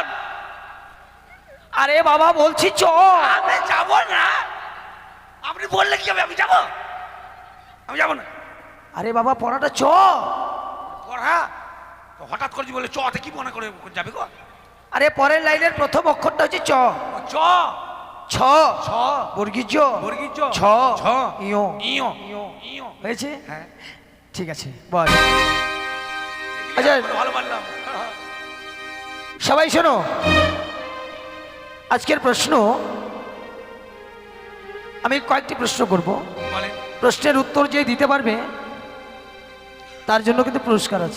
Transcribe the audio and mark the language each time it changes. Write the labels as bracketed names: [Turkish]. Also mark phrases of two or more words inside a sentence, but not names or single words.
[Bangla] আরে বাবা বলছি চ। আমি যাব না। আপনি বললে কি হবে? আমি যাব, আমি যাব না। আরে বাবা পড়াটা চ। পড়া তো হঠাৎ করে বলে চতে কি মনে করে যাবে গো? আরে পরের লাইনের প্রথম অক্ষরটা হচ্ছে চ। চ ছ ছ বর্গীয় জ বর্গীয় জ ছ ছ ইয় ইয় ইয়। হয়েছে? হ্যাঁ, ঠিক আছে বল। আচ্ছা ভালো পারলাম। সবাই শোনো, আজকের প্রশ্ন আমি কয়েকটি প্রশ্ন করব। বলেন। প্রশ্নের উত্তর যে দিতে পারবে তার জন্য কিন্তু পুরস্কার আছে।